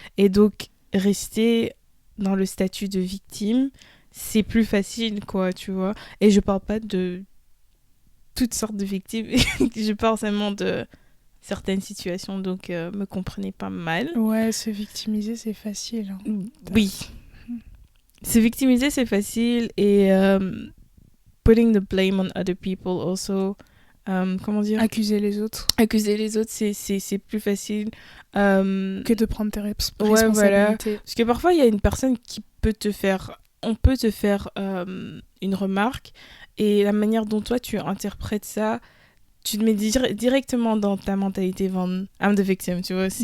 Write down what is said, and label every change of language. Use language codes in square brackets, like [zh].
[fr] Et donc, rester dans le statut de victime, c'est plus facile, quoi, tu vois. Et je parle pas de toutes sortes de victimes. Je parle seulement de certaines situations. Donc, me comprenez pas mal. Ouais, se victimiser, c'est facile. Hein. Oui. Se victimiser, c'est facile. [en] Et putting the blame on other people also... [fr] comment dire? Accuser les autres, c'est plus facile que de prendre tes responsabilités. Ouais, voilà. Parce que parfois il y a une personne qui peut te faire une remarque, et la manière dont toi tu interprètes ça, tu te mets directement dans ta mentalité I'm the victim, tu vois.